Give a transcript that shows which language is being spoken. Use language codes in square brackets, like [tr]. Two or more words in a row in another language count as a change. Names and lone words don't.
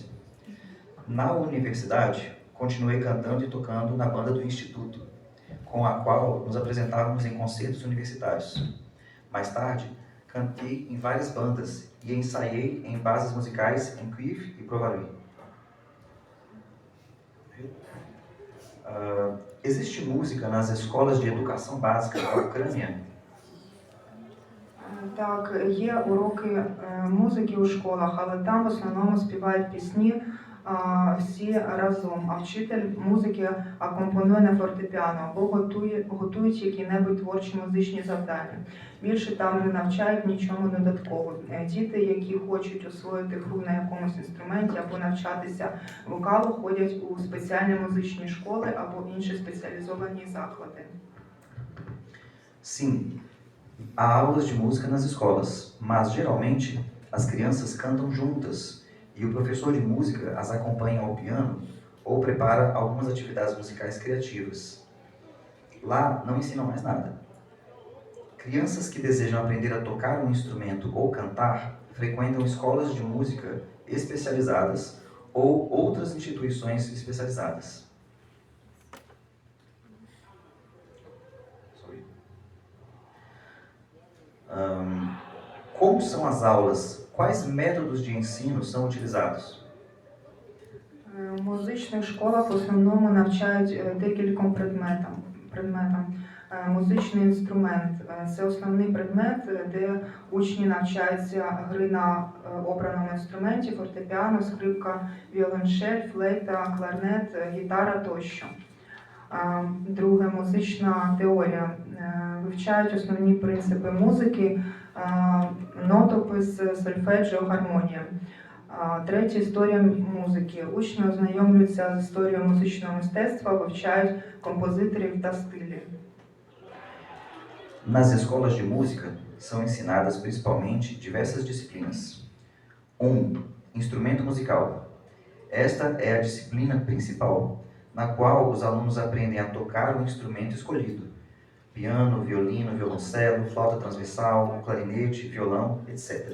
[pt] Na universidade, continuei cantando e tocando na banda do Instituto, com a qual nos apresentávamos em concertos universitários. Mais tarde, cantei em várias bandas e ensaiei em bases musicais em Kyiv e Brovary. Existe música nas escolas de educação básica da Ucrânia? [uk] Так, є уроки музики у школах, але там в основному співають пісні всі разом, а вчитель музики акомпонує на фортепіано або готують які-небудь творчі музичні завдання. Більше там не навчають нічому додатково. Діти, які хочуть освоїти гру на якомусь інструменті або навчатися вокалу, ходять у спеціальні музичні школи або інші спеціалізовані заклади. [pt] Sim, há aulas de música nas escolas, mas geralmente as crianças cantam juntas e o professor de música as acompanha ao piano ou prepara algumas atividades musicais criativas. Lá não ensinam mais nada. Crianças que desejam aprender a tocar um instrumento ou cantar frequentam escolas de música especializadas ou outras instituições especializadas. Como são as aulas? Quais métodos de ensino são utilizados? [uk] В музичних школах в основному навчають декільком предметам. Музичний інструмент – це основний предмет, де учні навчаються гри на обраному інструменті, фортепіано, скрипка, віолончель, флейта, кларнет, гітара тощо. Друге – музична теорія. Вивчають основні принципи музики, нотопис, сольфеджіо, гармонія. Третє – історія музики. Учні ознайомлюються з історією музичного мистецтва, вивчають композиторів та стилі. [pt] Nas escolas de música são ensinadas principalmente diversas disciplinas. 1. Instrumento musical. Esta é a disciplina principal, na qual os alunos aprendem a tocar o instrumento escolhido. Piano, violino, violoncelo, flauta transversal, clarinete, violão, etc.